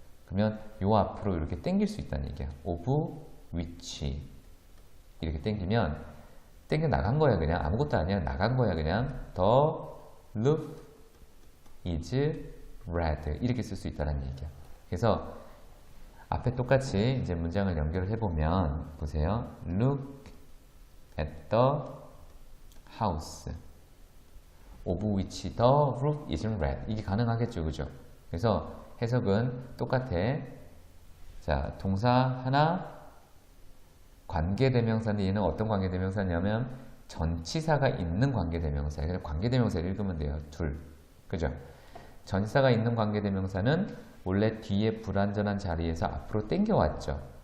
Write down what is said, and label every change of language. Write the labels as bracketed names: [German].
[Korean] 그러면 요 앞으로 이렇게 당길 수 있다는 얘기야. of which 이렇게 당기면 당겨 나간 거야. 그냥 아무것도 아니야. 나간 거야. 그냥 [English] the roof is red [Korean] 이렇게 쓸 수 있다는 얘기야. 그래서 앞에 똑같이 이제 문장을 연결을 해보면 보세요. [English] Look at the house of which the roof is red [Korean] 이게 가능하겠죠. 그죠? 그래서 해석은 똑같아. 자, 동사 하나 관계대명사인데 얘는 어떤 관계대명사냐면 전치사가 있는 관계대명사예요. 그래서 관계대명사를 읽으면 돼요. 둘. 그죠? 전치사가 있는 관계대명사는 원래 뒤에 불완전한 자리에서 앞으로 당겨왔죠.